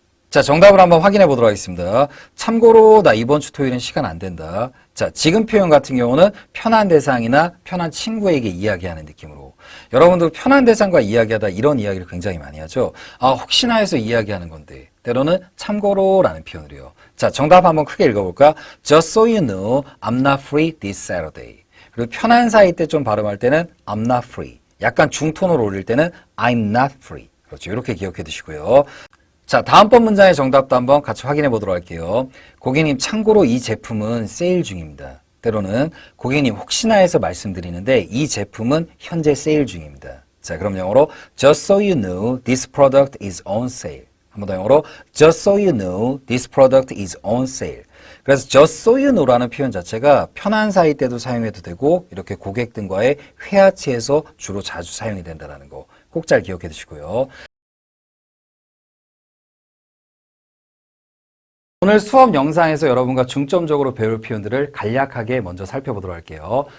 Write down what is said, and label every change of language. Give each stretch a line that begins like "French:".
Korean: 자, 정답을 한번 확인해 보도록 하겠습니다. 참고로 나 이번 주 토요일은 시간 안 된다. 자, 지금 표현 같은 경우는 편한 대상이나 편한 친구에게 이야기하는 느낌으로. 여러분들 편한 대상과 이야기하다 이런 이야기를 굉장히 많이 하죠. 아, 혹시나 해서 이야기하는 건데. 때로는 참고로라는 표현으로요. 자, 정답 한번 크게 읽어볼까?
English: Just so you know, I'm not free this Saturday.
Korean: 그리고 편한 사이 때 좀 발음할 때는
English: I'm not free.
Korean: 약간 중톤으로 올릴 때는
English: I'm not free.
Korean: 그렇죠. 이렇게 기억해 두시고요. 자, 다음번 문장의 정답도 한번 같이 확인해 보도록 할게요. 고객님, 참고로 이 제품은 세일 중입니다. 때로는 고객님 혹시나 해서 말씀드리는데 이 제품은 현재 세일 중입니다. 자, 그럼 영어로
English: Just so you know, this product is on sale.
Korean: 한 번 더 영어로
English: just so you know this product is on sale.
Korean: 그래서 just so you know라는 표현 자체가 편한 사이 때도 사용해도 되고 이렇게 고객 등과의 회화치에서 주로 자주 사용이 된다는 거 꼭 잘 기억해 두시고요. 오늘 수업 영상에서 여러분과 중점적으로 배울 표현들을 간략하게 먼저 살펴보도록 할게요.